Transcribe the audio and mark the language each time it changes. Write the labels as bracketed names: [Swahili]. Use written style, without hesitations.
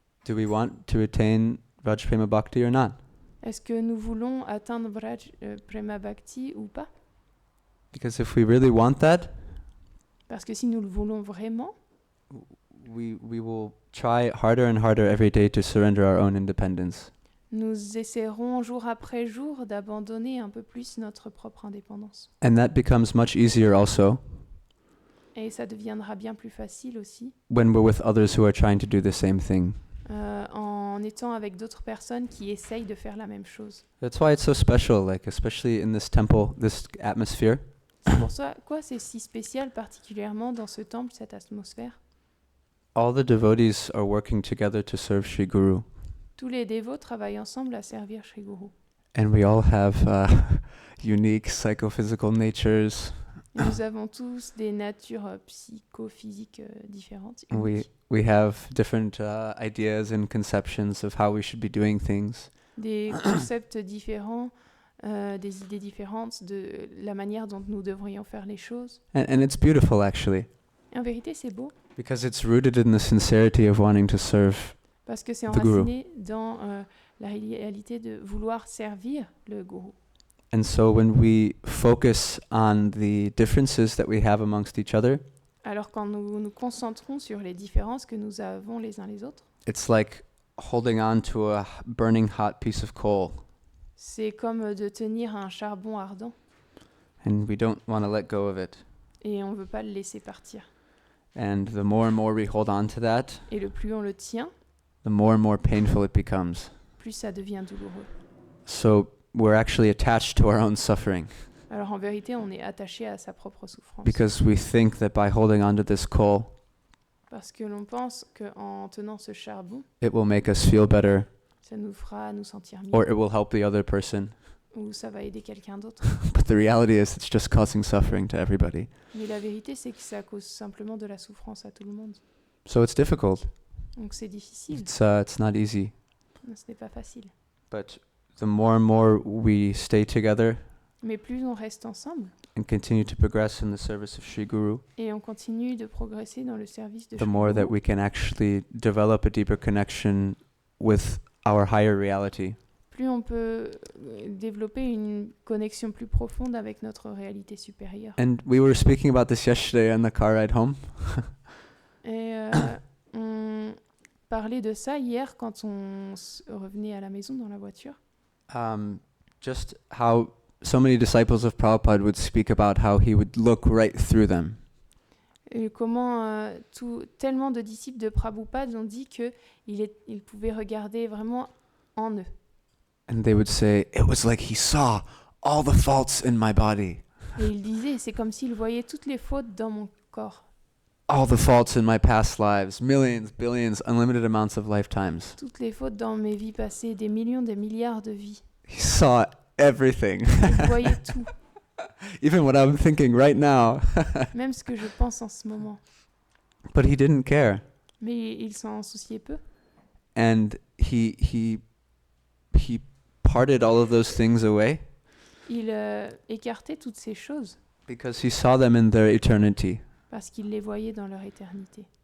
[English] Do we want to attain Raj Prema Bhakti or not? [French] Est-ce que nous voulons atteindre Prema Bhakti ou pas? [English] Because if we really want that, [French] Parce que si nous le voulons vraiment, [English] we will try harder and harder every day to surrender our own independence. [French] nous essaierons jour après jour d'abandonner un peu plus notre propre indépendance. [English] And that becomes much easier also [French] Et ça deviendra bien plus facile aussi [English] when we're with others who are trying to do the same thing. [French] en étant avec d'autres personnes qui essayent de faire la même chose. [English] That's why it's so special, like especially in this temple, this atmosphere. [French] C'est pour ça quoi c'est si spécial particulièrement dans ce temple, cette atmosphère. [English] All the devotees are working together to serve Sri Guru. [French] Tous les dévots travaillent ensemble à servir Sri Guru. [English] And we all have unique psychophysical natures. [French] Et nous avons tous des natures psychophysiques différentes. [English] We have different ideas and conceptions of how we should be doing things. [French] Des concepts différents, des idées différentes de la manière dont nous devrions faire les choses. [English] And it's beautiful actually, [French] Et en vérité, c'est beau [English] because it's rooted in the sincerity of wanting to serve. [French] parce que c'est [English] The Guru. [French] enraciné dans la réalité de vouloir servir le gourou. [English] And so when we focus on the differences that we have amongst each other, [French] Alors quand nous nous concentrons sur les différences que nous avons les uns les autres, [English] it's like holding on to a burning hot piece of coal, [French] c'est comme de tenir un charbon ardent [English] and we don't want to let go of it. [French] et on ne veut pas le laisser partir. [English] And the more we hold on to that, [French] Et le plus on le tient, [English] the more painful it becomes. [French] plus ça devient douloureux. [English] So we're actually attached to our own suffering [French] Alors en vérité, on est attaché à sa propre souffrance. [English] because we think that by holding on to this coal, [French] Parce que l'on pense qu'en tenant ce charbon, [English] it will make us feel better, [French] ça nous fera nous sentir mieux, [English] or it will help the other person. [French] ou ça va aider quelqu'un d'autre. [English] But the reality is it's just causing suffering to everybody. [French] Mais la vérité, c'est que ça cause simplement de la souffrance à tout le monde. [English] So it's difficult. [French] Donc c'est difficile, [English] It's not easy. [French] ce n'est pas facile. [English] But the more we stay together, [French] Mais plus on reste ensemble [English] and continue to progress in the service of Sri Guru, [French] et on continue de progresser dans le service de [English] the [French] Sri [English] more that [French] Guru, [English] we can actually develop a deeper connection with our higher reality. [French] plus on peut développer une connexion plus profonde avec notre réalité supérieure. [English] And we were speaking about this yesterday on the car ride home. [French] Et on parlait de ça hier quand on revenait à la maison dans la voiture. [English] Just how so many disciples of Prabhupada would speak about how he would look right through them. [French] Et comment tellement de disciples de Prabhupada ont dit qu'il pouvait regarder vraiment en eux. [English] And they would say, it was like he saw all the faults in my body, [French] Et il disait, c'est comme s'il voyait toutes les fautes dans mon corps, [English] all the faults in my past lives, millions, billions, unlimited amounts of lifetimes. [French] toutes les fautes dans mes vies passées, des millions, des milliards de vies. [English] He saw everything, [French] Il voyait tout, [English] even what I'm thinking right now. [French] même ce que je pense en ce moment. [English] But he didn't care. [French] Mais il s'en souciait peu. [English] And he parted all of those things away [French] Il écartait toutes ces choses [English] because he saw them in their eternity. [French] parce qu'il les voyait dans leur éternité.